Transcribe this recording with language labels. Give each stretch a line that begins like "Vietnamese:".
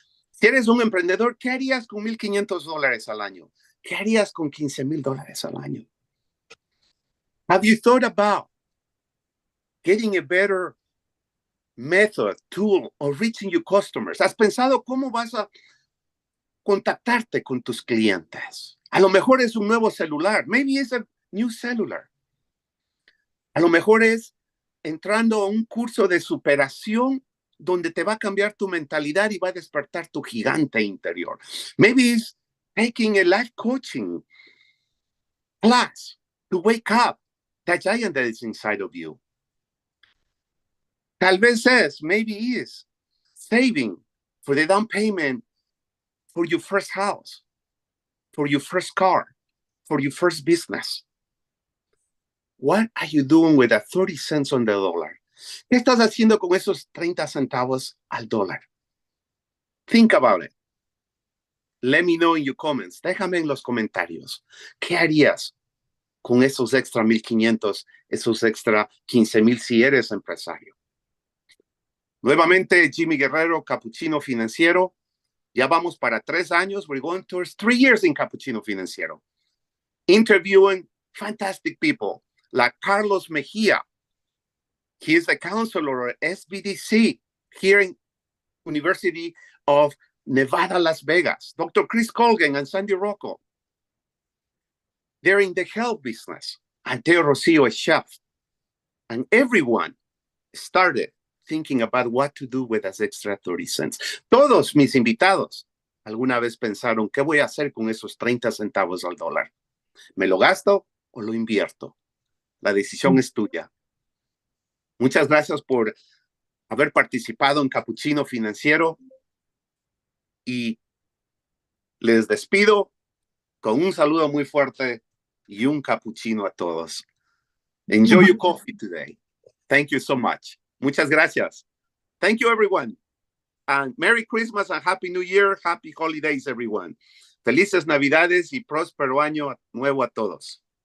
Spanish: Si eres un emprendedor, ¿qué harías con $1,500 al año? ¿Qué harías con $15,000 al año?
English: Have you thought about getting a better method, tool of reaching your customers?
Spanish: ¿Has pensado cómo vas a contactarte con tus clientes? A lo mejor es un nuevo celular.
English: Maybe it's a new cellular.
Spanish: A lo mejor es entrando a un curso de superación donde te va a cambiar tu mentalidad y va a despertar tu gigante interior.
English: Maybe it's taking a life coaching class to wake up that giant that is inside of you.
Spanish: Tal vez es,
English: maybe is, saving for the down payment for your first house, for your first car, for your first business. What are you doing with that 30 cents on the dollar?
Spanish: ¿Qué estás haciendo con esos 30 centavos al dólar?
English: Think about it. Let me know in your comments.
Spanish: Déjame en los comentarios. ¿Qué harías con esos extra 1,500, esos extra 15,000 si eres empresario? Nuevamente, Jimmy Guerrero, Capucchino Financiero. Ya vamos para 3 años.
English: We're going towards 3 years in Capucchino Financiero. Interviewing fantastic people like Carlos Mejia. He is the counselor at SBDC here in University of Nevada, Las Vegas. Dr. Chris Colgan and Sandy Rocco. They're in the health business. And Teo Rosillo is chef. And everyone started thinking about what to do with those extra 30 cents.
Spanish: Todos mis invitados alguna vez pensaron, ¿qué voy a hacer con esos 30 centavos al dólar? ¿Me lo gasto o lo invierto? La decisión es tuya. Muchas gracias por haber participado en Capucchino Financiero. y les despido con un saludo muy fuerte y un cappuccino a todos.
English: Enjoy your coffee today. Thank you so much.
Spanish: Muchas gracias.
English: Thank you, everyone. And Merry Christmas and Happy New Year. Happy holidays, everyone.
Spanish: Felices Navidades y próspero año nuevo a todos.